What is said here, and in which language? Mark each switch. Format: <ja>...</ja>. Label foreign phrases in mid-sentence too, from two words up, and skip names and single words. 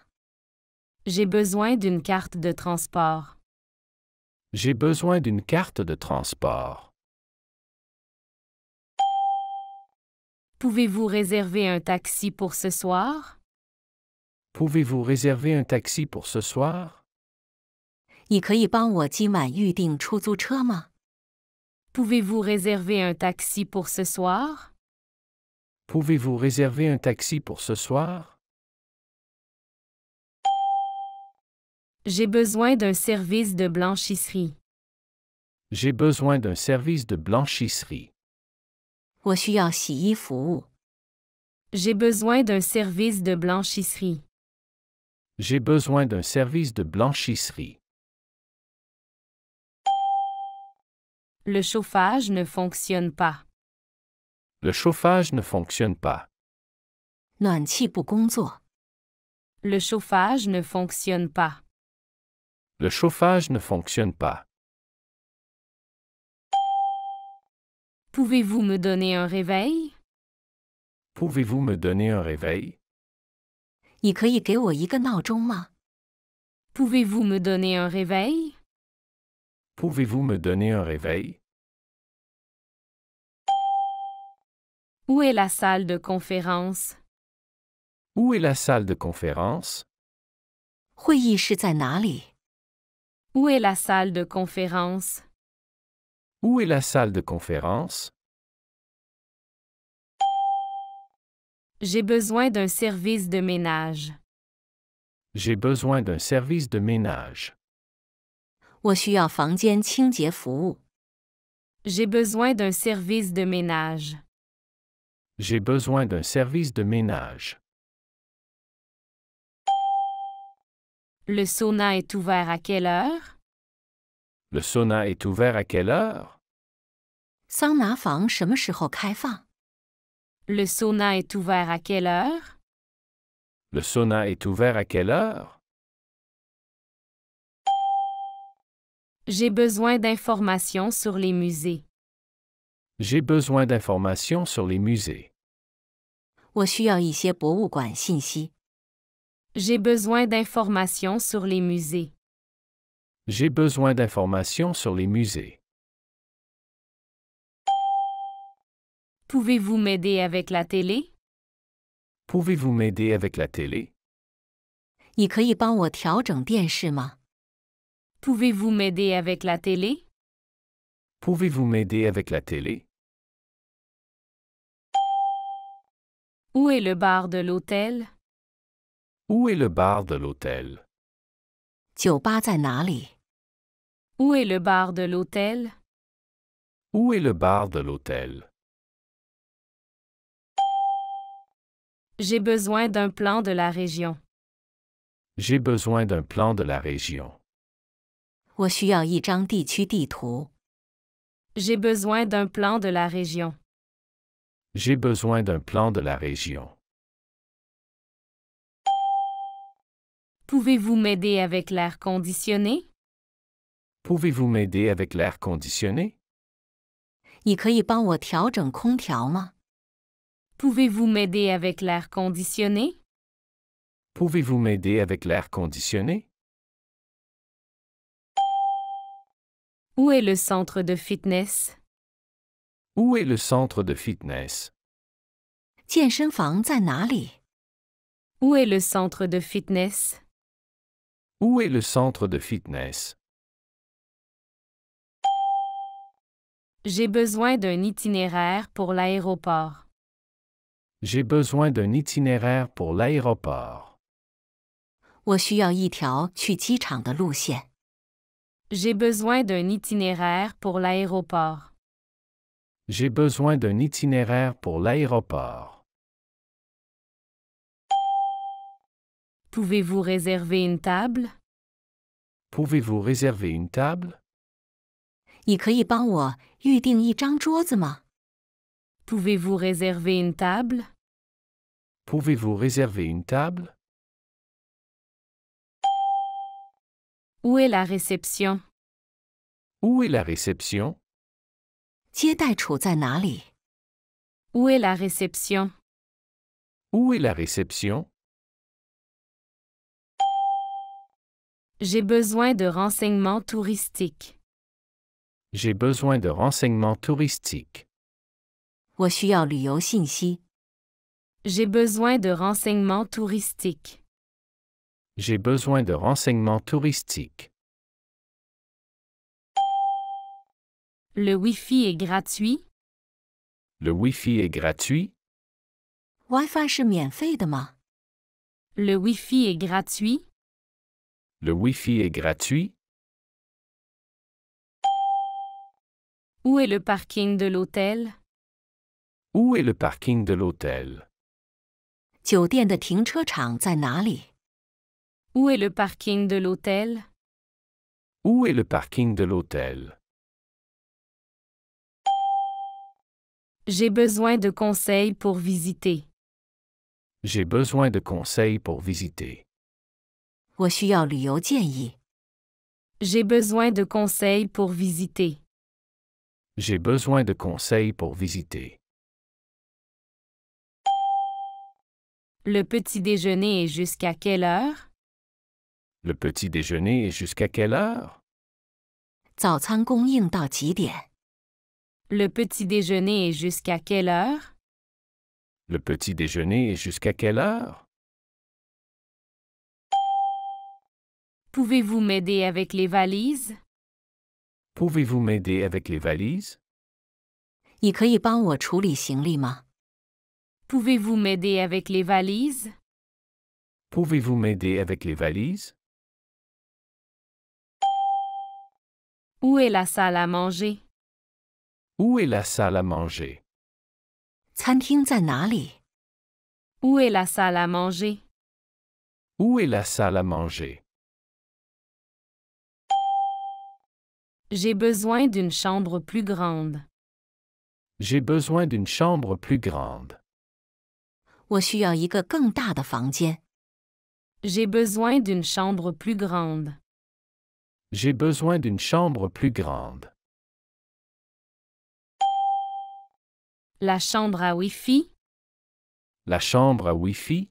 <fr>J'ai besoin d'une carte de transport. J'ai besoin d'une carte de transport. Pouvez-vous réserver un taxi pour ce soir? Pouvez-vous réserver un taxi pour ce soir?</fr> <zh>你可以帮我今晚预订出租车吗？</zh> <fr>Pouvez-vous réserver un taxi pour ce soir? Pouvez-vous réserver un taxi pour ce soir? J'ai besoin d'un service de blanchisserie. J'ai besoin d'un service de blanchisserie.</fr> <zh>我需要洗衣服务。</zh> <fr>J'ai besoin d'un service de blanchisserie. J'ai besoin d'un service de blanchisserie. Le chauffage ne fonctionne pas. Le chauffage ne fonctionne pas.</fr> <zh>暖气不工作。</zh> <fr>Le chauffage ne fonctionne pas. Le chauffage ne fonctionne pas. Pouvez-vous me donner un réveil? Pouvez-vous me donner un réveil?</fr> <zh>你可以给我一个闹钟吗？</zh> <fr>Pouvez-vous me donner un réveil? Pouvez-vous me donner un réveil? Où est la salle de conférence? Où est la salle de conférence?</fr> <zh>会议室在哪里？</zh> <fr>Où est la salle de conférence? Où est la salle de conférence? J'ai besoin d'un service de ménage. J'ai besoin d'un service de ménage.</fr> <zh>我需要房间清洁服务。</zh> <fr>J'ai besoin d'un service de ménage. J'ai besoin d'un service de ménage. Le sauna est ouvert à quelle heure? Le sauna est ouvert à quelle heure?</fr> <zh>桑拿房什么时候开放？</zh> <fr>Le sauna est ouvert à quelle heure? Le sauna est ouvert à quelle heure? J'ai besoin d'informations sur les musées. J'ai besoin d'informations sur les musées.</fr> <zh>我需要一些博物馆信息。</zh> <fr>J'ai besoin d'informations sur les musées. J'ai besoin d'informations sur les musées. Pouvez-vous m'aider avec la télé? Pouvez-vous m'aider avec la télé?</fr> <zh>你可以帮我调整电视吗？</zh> <fr>Pouvez-vous m'aider avec la télé? Pouvez-vous m'aider avec la télé? Où est le bar de l'hôtel? Où est le bar de l'hôtel?</fr> <zh>酒吧在哪里？</zh> <fr>Où est le bar de l'hôtel? Où est le bar de l'hôtel? J'ai besoin d'un plan de la région. J'ai besoin d'un plan de la région.</fr> <zh>我需要一张地区地图。</zh> <fr>J'ai besoin d'un plan de la région. J'ai besoin d'un plan de la région. Pouvez-vous m'aider avec l'air conditionné? Pouvez-vous m'aider avec l'air conditionné?</fr> <zh>你可以帮我调整空调吗？</zh> <fr>Pouvez-vous m'aider avec l'air conditionné? Pouvez-vous m'aider avec l'air conditionné? Où est le centre de fitness? Où est le centre de fitness?</fr> <zh>健身房在哪里？</zh> <fr>Où est le centre de fitness? Où est le centre de fitness? J'ai besoin d'un itinéraire pour l'aéroport. J'ai besoin d'un itinéraire pour l'aéroport.</fr> <zh>我需要一条去机场的路线。</zh> <fr>J'ai besoin d'un itinéraire pour l'aéroport. J'ai besoin d'un itinéraire pour l'aéroport. Pouvez-vous réserver une table? Pouvez-vous réserver une table?</fr> <zh>你可以帮我预订一张桌子吗？</zh> <fr>Pouvez-vous réserver une table? Pouvez-vous réserver une table? Où est la réception? Où est la réception?</fr> <zh>接待处在哪里？</zh> <fr>Où est la réception? Où est la réception? J'ai besoin de renseignements touristiques. J'ai besoin de renseignements touristiques.</fr> <zh>我需要旅游信息。</zh> <fr>J'ai besoin de renseignements touristiques. J'ai besoin de renseignements touristiques. Le Wi-Fi est gratuit? Le Wi-Fi est gratuit?</fr> <zh>WiFi 是免费的吗？</zh> <fr>Le Wi-Fi est gratuit? Le Wi-Fi est gratuit? Où est le parking de l'hôtel? Où est le parking de l'hôtel?</fr> <zh>酒店的停车场在哪里？</zh> <fr>Où est le parking de l'hôtel? Où est le parking de l'hôtel? J'ai besoin de conseils pour visiter. J'ai besoin de conseils pour visiter.</fr> <zh>我需要旅游建议。</zh> <fr>J'ai besoin de conseils pour visiter. J'ai besoin de conseils pour visiter. Le petit déjeuner est jusqu'à quelle heure? Le petit déjeuner est jusqu'à quelle heure?</fr> <zh>早餐供应到几点？</zh> <fr>Le petit déjeuner est jusqu'à quelle heure? Le petit déjeuner est jusqu'à quelle heure? Pouvez-vous m'aider avec les valises? Pouvez-vous m'aider avec les valises?</fr> <zh>你可以帮我处理行李吗？</zh> <fr>Pouvez-vous m'aider avec les valises? Pouvez-vous m'aider avec les valises? Où est la salle à manger? Où est la salle à manger?</fr> <zh>餐厅在哪里？</zh> <fr>Où est la salle à manger? Où est la salle à manger? J'ai besoin d'une chambre plus grande. J'ai besoin d'une chambre plus grande.</fr> <zh>我需要一个更大的房间。</zh> <fr>J'ai besoin d'une chambre plus grande. J'ai besoin d'une chambre plus grande. La chambre à Wi-Fi? La chambre à Wi-Fi?</fr>